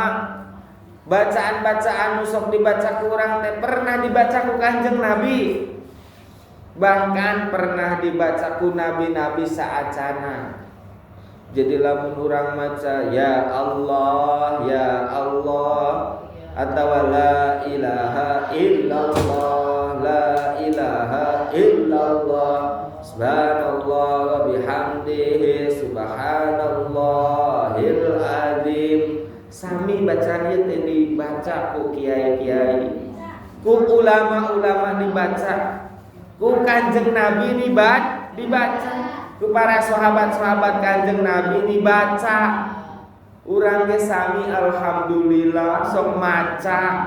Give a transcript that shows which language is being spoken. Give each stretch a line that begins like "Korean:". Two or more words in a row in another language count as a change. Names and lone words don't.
Sundanese: Bacaan-bacaan nu sok dibaca ku urang teh pernah dibaca ku Kanjeng Nabi. Bahkan pernah dibaca ku nabi-nabi saacana. Jadi lamun urang maca
Arabic: يا الله atau لا إله إلا الله، لا إله إلا الله، سبحان الله وبحمده سبحان الله العظيم.
Sundanese: Sami bacaan ieu teh dibaca ku kiai-kiai, ku ulama-ulama dibaca, ku Kanjeng Nabi dibaca, ku para sahabat-sahabat Kanjeng Nabi dibaca. Urang ge sami alhamdulillah sok maca.